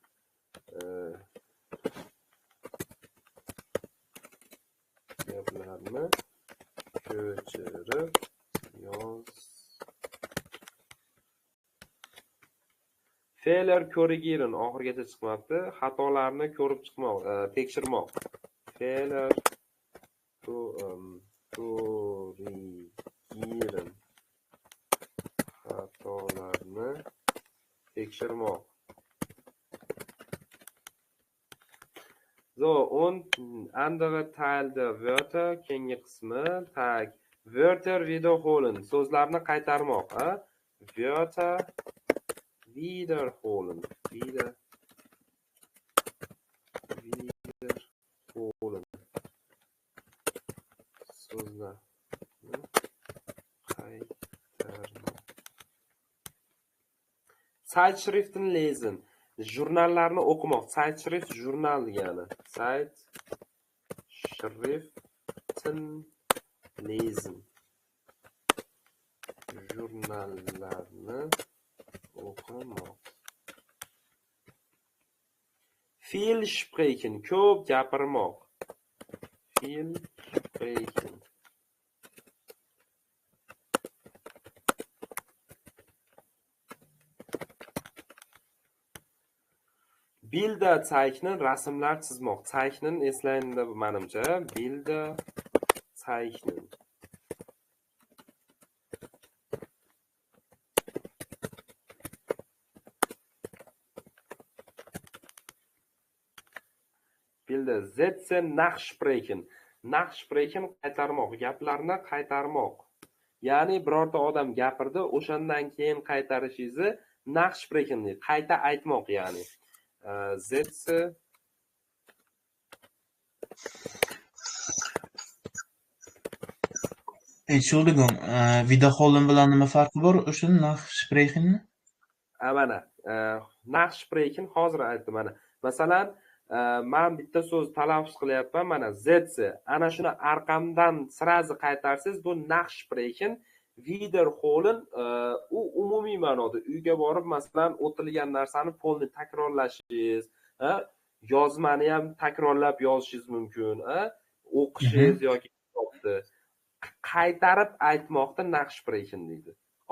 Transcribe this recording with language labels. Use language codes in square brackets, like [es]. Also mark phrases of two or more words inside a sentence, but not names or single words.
[uz] Gaplarni ko'chirib yoz. [de] Fehler korrigieren. [uz] Oxirigacha chiqmabdi. Xatolarni ko'rib chiqmoq, tekshirmoq. [de] Fehler korrigieren. [uz] Xatolarni tekshirmoq. [de] So, und andere Teil der Wörter, [uz] keyingi qismi, tag. [de] Wörter wiederholen. [uz] So'zlarni qaytarmoq, [de] Wörter wiederholen. Wiederholen. [uz] So'zlarni qaytarmoq. [de] Zeitschriften lesen. [uz] Jurnallarni o'qimoq. Zeitschrift jurnal degani. [de] Zeitschriften lesen. [uz] Jurnallarni o'qimoq. [de] Viel sprechen. [uz] Ko'p gapirmoq. [de] Viel sprechen. Bilder zeichnen, [uz] rasmlar chizmoq. Zeichnen eslanganda menimcha, [de] Bilder zeichnen. Bilder Sätze nachsprechen. [uz] Nachsprechen qaytarmoq, gaplarni qaytarmoq. Ya'ni birorta odam gapirdi, o'shandan keyin qaytarishingizni nachsprechen deydi. Qayta aytmoq, ya'ni. [de] Sätze [uz] Entschuldigung, wiederholen bilan nima farqi bor o'sha nachsprechenni? Mana, nachsprechen hozir aytdim mana. Masalan, men bitta so'z talaffuz qilyapman, mana Sätze. Ana shuni arqamdan sirazi qaytarsangiz, bu nachsprechen. Wiederholen u umumiy ma'noda uyga borib masalan o'tilgan narsani polni takrorlashingiz, yozmani ham takrorlab yozishingiz mumkin, o'qishingiz yoki kitobni qaytarib aytmoqda nachsprechen deydi.